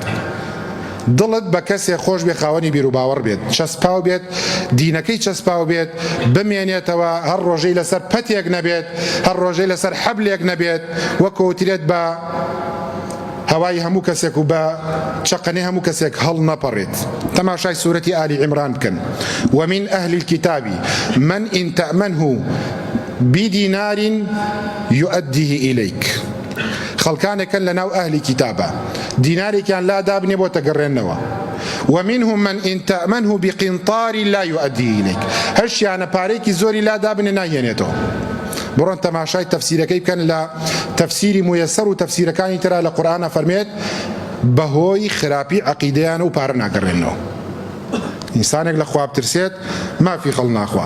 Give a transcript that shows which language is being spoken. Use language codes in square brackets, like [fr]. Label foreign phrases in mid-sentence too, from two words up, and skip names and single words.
[ckb] دڵت بە کەسێ خۆش بێ، خاوەنی بیر و باوەڕ بێت، چەسپاو بێت، دینەکەی چەسپاو بێت، بمێنێتەوە، هەر ڕۆژەی لەسەر پەتێک نەبێت، هەر ڕۆژەی لەسەر حەبلێک نەبێت، وەکو وترێت بە هەوای هەموو کەسێک و بە چەقەنەی هەموو کەسێک هەڵ نەپەڕێت. تەماشای سوورەتی ئالی عیمران بکەن. [ar] ومن ئەهلی الكتاب من إن تأمنه بدينار يؤديه إليك. [ckb] خەڵکانێکن لە ناو ئەهلی کتابە، دینارێکیان لا دابنێ بۆ تەگەڕێنەوە. [ar] ومنهم من إن تأمنه بقنطار لا يؤديه إليك. [ckb] هەرشیانە پارێکی زۆری لا دابنێ ناهێنێتەوە. بڕۆن تەماشای تەفسیرەکەی بکەن لە تەفسیری مویەسەر و تەفسیرەکانی ترا لە قورئانە فەرمێت بەهۆی خراپی عەقیدەیان و پارە ناگەڕێنەوە. ئینسانێک لە خوا بترسێت مافی خەڵ ناخوا.